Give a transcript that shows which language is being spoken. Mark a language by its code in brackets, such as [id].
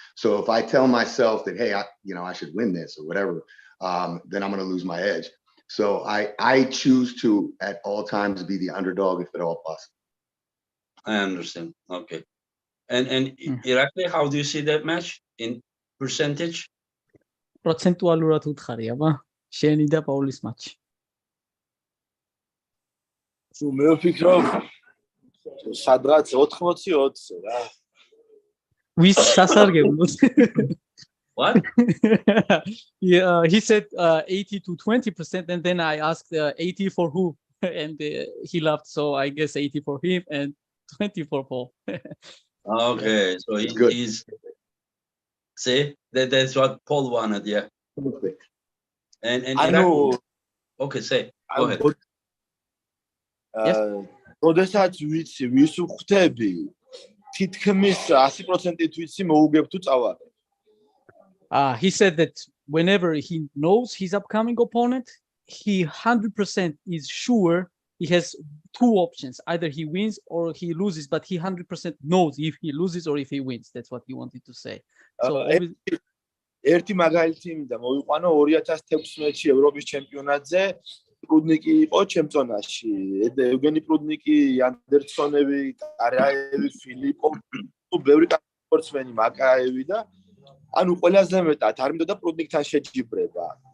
[en] So if I tell myself that, hey, I should win this or whatever, then I'm going to lose my edge. So I choose to at all times be the underdog if at all possible. I understand. Okay. And Irakli, how do you see that match in percentage? [ka] პროცენტუალურად უთხარი, აბა, შენი და პაულის მატჩი. მე ვფიქრობ სადღაც 80-20 რა. ვის სასარგებლოდ? [en] What? Yeah, he said 80-20%, and then I asked 80 for who, and he laughed. So I guess 80 for him and 20 for Paul. Okay, so he's see that's what Paul wanted, yeah. And I know. Okay, say go ahead. [ka] როდესაც ვიცი ვის უხდები, თითქმის 100%-ით ვიცი მოუგებ თუ წავარდე. [en] He said that whenever he knows his upcoming opponent, he 100% is sure he has two options. Either he wins or he loses, but he 100% knows if he loses or if he wins. That's what he wanted to say. So [ka] ერთი მაგალითი მინდა მოვიყვანო 2016-ში ევროპის ჩემპიონატზე პრუდნიკი იყო ჩემპიონატში. ევგენი პრუდნიკი, ანდერსონები, კარაევი, ფილიპოვი, ბევრი სპორტსმენი, მაკაევი და ანუ ყველაზე მეტად არ მინდოდა პრუდნიკთან შეჯიბრება.